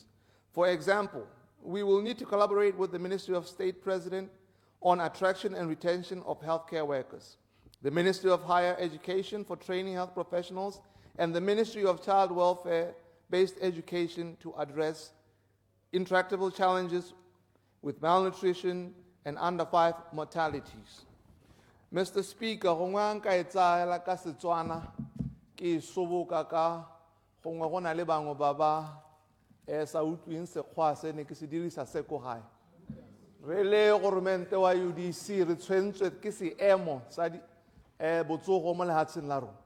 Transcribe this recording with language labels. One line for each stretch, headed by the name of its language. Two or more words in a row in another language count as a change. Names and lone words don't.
English: For example, we will need to collaborate with the Ministry of State President on attraction and retention of healthcare workers, the Ministry of Higher Education for training health professionals, and the Ministry of Child Welfare-based education to address intractable challenges with malnutrition and under-5 mortalities. Mr. Speaker,
Tswana: gongwe nka e tsaya ka Setswana ke soboka ka gongwe go na le bangwe ba ba sa utlwing sekgwa se ne ke se dirisa se ko gae. Re le goromente wa UDC re tshwentswe ke seemo sa botsogo mo lehatsheng la rona.